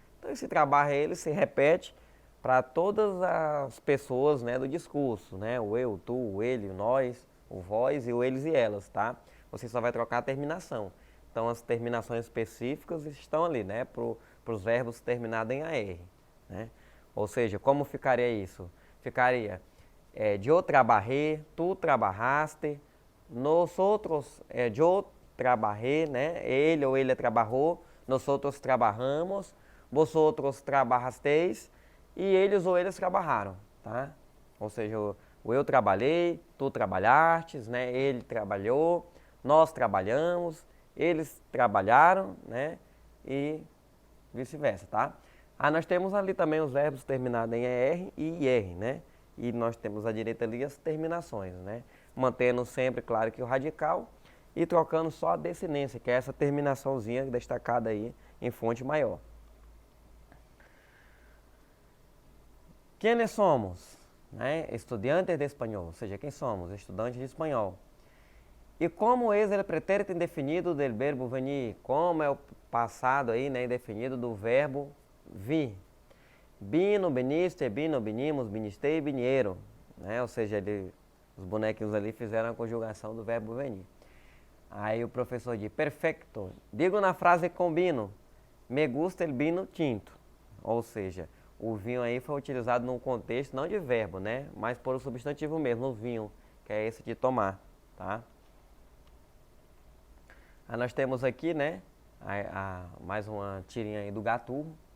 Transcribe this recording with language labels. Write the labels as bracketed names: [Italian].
[Portuguese] Então esse trabalho ele se repete para todas as pessoas, né, do discurso, né? O eu, tu, o ele, o nós, o vós e o eles e elas, tá? Você só vai trocar a terminação. Então as terminações específicas estão ali, né? Para os verbos terminados em AR, né? Ou seja, como ficaria isso? Ficaria [Spanish] yo trabajé, tu trabajaste, nosotros, yo trabajé, né? [Portuguese] Ele ou ele trabalhou, [Spanish] nosotros trabajamos, vosotros trabajasteis [Portuguese] e eles ou eles trabalharam, tá? Ou seja, o eu trabalhei, tu trabalhastes, né? Ele trabalhou, nós trabalhamos, eles trabalharam, né? E vice-versa, tá? Nós temos ali também os verbos terminados em ER e IR, né? E nós temos à direita ali as terminações, né? Mantendo sempre, claro, que o radical e trocando só a decinência, que é essa terminaçãozinha destacada aí em fonte maior. Quem somos? Né? Estudantes de espanhol, ou seja, quem somos? Estudantes de espanhol. [Spanish] E como es el pretérito indefinido del verbo venir? [Portuguese] Como é o passado aí, né, indefinido do verbo vir? [Spanish] Vino, viniste, vino, vinimos, vinistei, vinieron. Né? [Portuguese] Ou seja, os bonequinhos ali fizeram a conjugação do verbo venir. Aí o professor diz, perfecto. Digo na frase [Spanish] combino, me gusta el vino tinto. [Portuguese] Ou seja, o vinho aí foi utilizado num contexto não de verbo, né? Mas por o substantivo mesmo, o vinho, que é esse de tomar, tá? Aí nós temos aqui, né, mais uma tirinha aí do Gaturro.